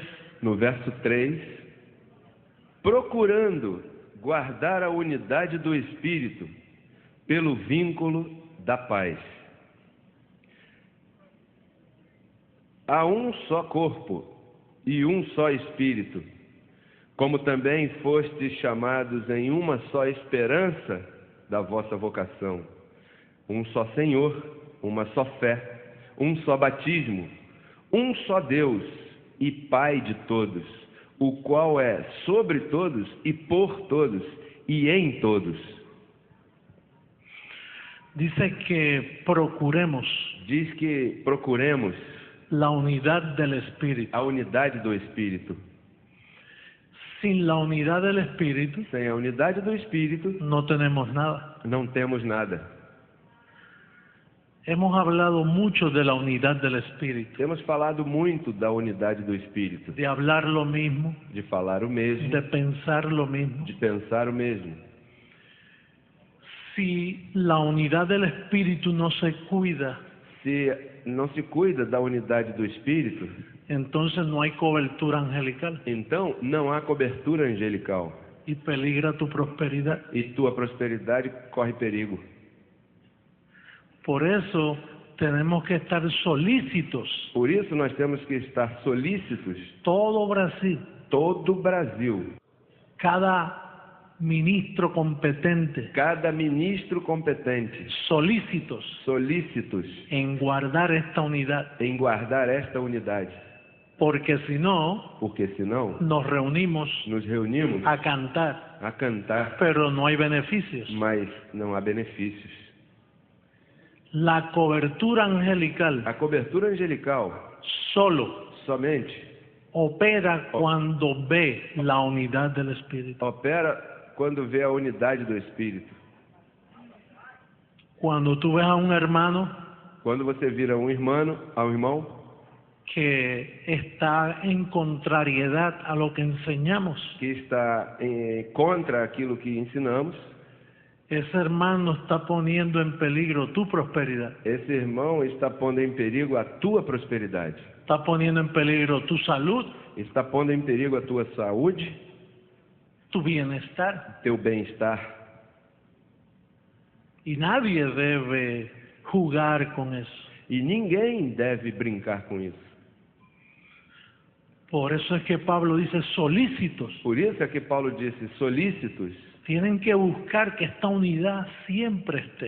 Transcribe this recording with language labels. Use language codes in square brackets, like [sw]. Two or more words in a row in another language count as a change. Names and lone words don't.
[pt] no verso 3, procurando guardar a unidade do Espírito pelo vínculo da paz. Há um só corpo e um só Espírito, como também fostes chamados em uma só esperança da vossa vocação. Um só Senhor, uma só fé, um só batismo, um só Deus e Pai de todos, o qual é sobre todos e por todos e em todos. [es] dice que procuremos [pt] Diz que procuremos [es] la unidad del Espíritu. [pt] a unidade do Espírito. [es] Sin la unidad del Espíritu [pt] Sem a unidade do Espírito, [es] no tenemos nada. [pt] não temos nada. [es] Hemos hablado mucho de la unidad del Espíritu, [pt] Temos falado muito da unidade do Espírito, [es] de hablar lo mismo, [pt] de falar o mesmo, [es] de pensar lo mismo. [pt] de pensar o mesmo. [es] Si la unidad del Espíritu no se cuida, [pt] Se não se cuida da unidade do Espírito, [es] entonces no hay cobertura angelical [pt] então não há cobertura angelical [es] y peligra tu prosperidad. [pt] e tua prosperidade corre perigo. [es] Por eso tenemos que estar solícitos, [pt] Por isso nós temos que estar solícitos, [es] todo Brasil, [pt] todo o Brasil, [es] cada ministro competente, [pt] cada ministro competente, [es] solícitos [pt] solícitos [es] en guardar esta unidad, [pt] em guardar esta unidade, [es] porque si no, [pt] porque senão [es] nos reunimos [pt] nos reunimos [es] a cantar, [pt] a cantar, [es] pero no hay beneficios. [pt] mas não há benefícios. [es] La cobertura angelical [pt] A cobertura angelical [es] solo [pt] somente [es] opera cuando ve la unidad del Espíritu. [pt] opera quando vê a unidade do Espírito. [es] Cuando tú ves a un hermano [pt] Quando você vira um irmão [es] que está en contrariedad a lo que enseñamos, [pt] que está contra aquilo que ensinamos, [es] ese hermano está poniendo en peligro tu prosperidad, [pt] esse irmão está pondo em perigo a tua prosperidade, [es] está poniendo en peligro tu salud, [pt] está pondo em perigo a tua saúde, [es] tu bienestar. [pt] teu bem-estar. [es] Y nadie debe jugar con eso. [pt] E ninguém deve brincar com isso. [es] Por eso es que Pablo dice solícitos. [pt] Por isso é que Paulo disse, solícitos, [es] Tienen que buscar que esta unidad siempre esté.